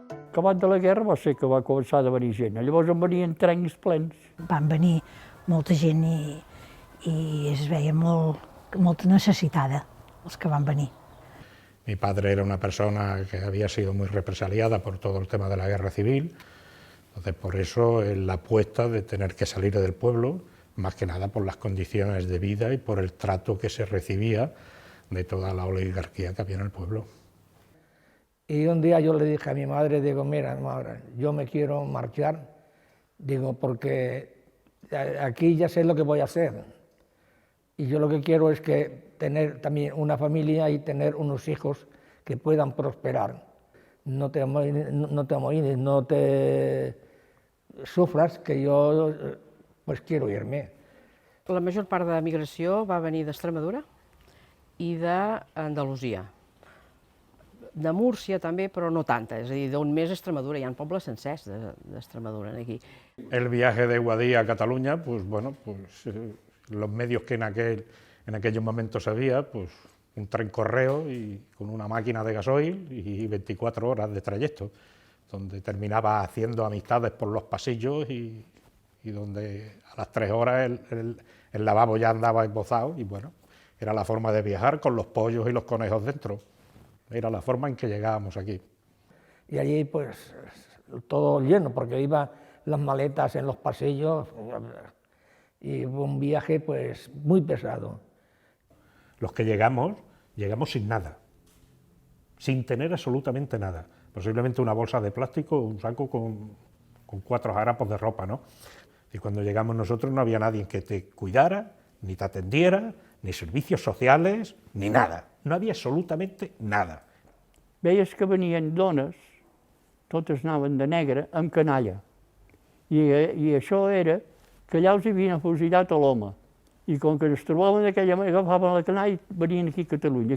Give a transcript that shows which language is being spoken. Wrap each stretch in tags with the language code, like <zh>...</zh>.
<ca>Acabat de la guerra va ser que va començar a venir gent. Llavors en venien trens plens. Van venir molta gent i es veia molta necessitada, els que van venir.</ca> <es>Mi padre era una persona que había sido muy represaliada por todo el tema de la guerra civil, entonces por eso la apuesta de tener que salir del pueblo, más que nada por las condiciones de vida y por el trato que se recibía de toda la oligarquía que había en el pueblo. Y un día yo le dije a mi madre, digo, mira, madre, yo me quiero marchar, digo, porque aquí ya sé lo que voy a hacer. Y yo lo que quiero es que tener también una familia y tener unos hijos que puedan prosperar.</es> <ca>No te amoïnis,</ca> <es>no te sufras, que yo pues quiero irme.</es> <ca>La major part de la migració va venir d'Extremadura i d'Andalusia. De Múrcia també, però no tanta, és a dir, d'on més Extremadura, hi ha pobles sencers d'Extremadura aquí.</ca> <es>El viaje de Guadí a Cataluña, pues bueno, los medios que en aquellos momentos había, pues un tren correo y con una máquina de gasoil y 24 horas de trayecto, donde terminaba haciendo amistades por los pasillos y y donde a las 3 horas el lavabo ya andaba embozado, y bueno, era la forma de viajar con los pollos y los conejos dentro. Era la forma en que llegábamos aquí. Y allí pues todo lleno, porque iban las maletas en los pasillos, y fue un viaje pues muy pesado. Los que llegamos sin nada, sin tener absolutamente nada. Posiblemente una bolsa de plástico, un saco con 4 harapos de ropa, ¿no? Y cuando llegamos nosotros no había nadie que te cuidara, ni te atendiera, ni servicios sociales, ni nada. No</es> <ca>havia</ca> <es>absolutamente nada.</es> <ca>Veies que venien dones, totes anaven de negre, amb canalla. I això era que allà els havien afusellat a l'home. I com que es trobaven d'aquella manera, agafaven la canalla i venien aquí a Catalunya.</ca>